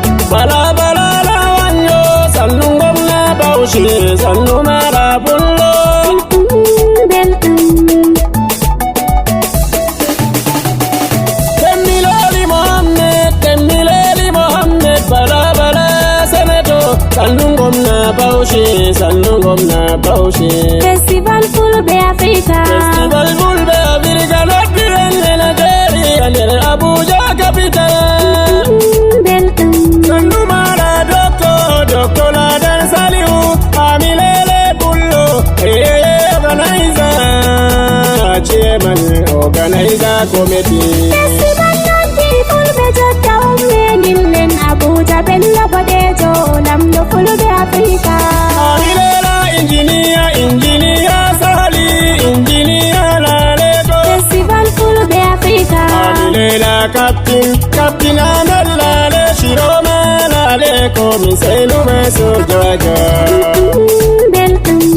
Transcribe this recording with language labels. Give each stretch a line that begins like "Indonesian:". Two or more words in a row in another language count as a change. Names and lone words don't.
Fula: Bala bala la wanyo, sannu gwamna Bauchi, sannu mara bullo. Belɗum. Temmileli Mohammed, Temmileli Mohammed, bala bala Senator, sannu gwamna Bauchi, sannu gwamna Bauchi. Festival Fulɓe Africa. Festival Fulɓe Africa, noddi en e Nigeria, nder Abuja capital. Belɗum. Sannu mara Doctor, Doctor Ladan Saliu, Amilele Bullo,
English: eh, organizer, chairman, organizer committee.
Fula: Festival noddi Fulɓe jotta ummenillen Abuja Bello Bodejo, lamɗo Fulɓe Africa. Amilela engineer, engineer Sali, engineer Laleko. Festival Fulɓe Africa. Amilela captain, captain Ahmed Lale, Shiroma Laleko, Miselu Meso Jaja. Belɗum.